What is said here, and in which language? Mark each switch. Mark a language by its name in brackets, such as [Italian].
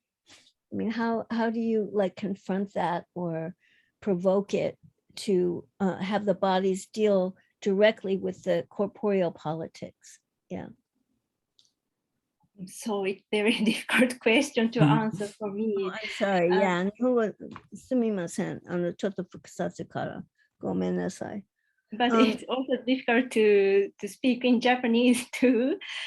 [English] I mean, how do you like confront that or provoke it to have the bodies deal directly with the corporeal politics? Yeah. So it's very difficult question to answer for me. I'm sorry. Yeah. [Japanese] 日本語すみません。ちょっと複雑からごめんなさい。 [English] But it's also difficult to speak in Japanese too.